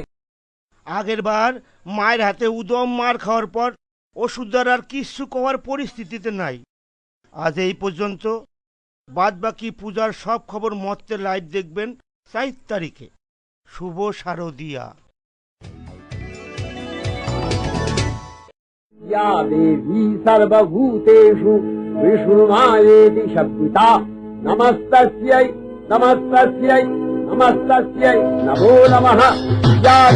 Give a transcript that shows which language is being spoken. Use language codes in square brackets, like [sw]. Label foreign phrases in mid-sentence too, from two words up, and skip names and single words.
[bn] আগের বার মায়ের হাতে উদম মার খাওয়ার পর ওষুধদার আর কিছু করার পরিস্থিতিতে নাই। আজ এই পর্যন্ত। বাদ বাকি পূজার সব খবর মর্তে লাইভ দেখবেন 4 তারিখে। শুভ শারদিয়া। [sa] या देवी सर्वभूतेषु विष्णुमायेति शब्दिता नमस्तस्यै नमस्तस्यै नमस्तस्यै नमो नमः।